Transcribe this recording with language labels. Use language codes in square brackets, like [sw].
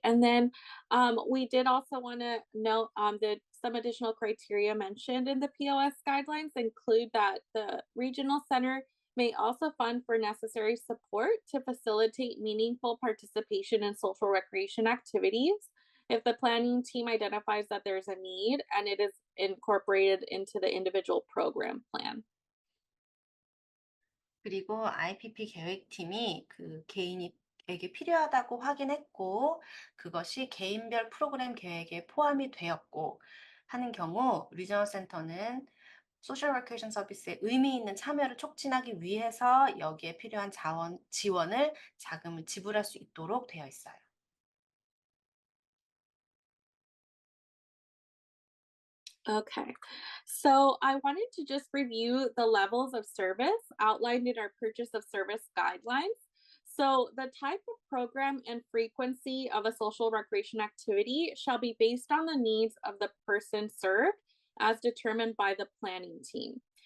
[en] And then we did also want to note that some additional criteria mentioned in the POS guidelines include that the regional center may also fund for necessary support to facilitate meaningful participation in social recreation activities if the planning team identifies that there's a need and it is incorporated into the individual program plan. [ko] 그리고 IPP 계획팀이 그 개인에게 필요하다고 확인했고 그것이 개인별 프로그램 계획에 포함이 되었고 하는 경우 리저널 센터는 소셜 레크레이션 서비스에 의미 있는 참여를 촉진하기 위해서 여기에 필요한 지원을 자금을 지불할 수 있도록 되어 있어요. [en] Okay, so I wanted to just review the levels of service outlined in our purchase of service guidelines. So, the type of program and frequency of a social recreation activity shall be based on the needs of the person served as determined by the planning team.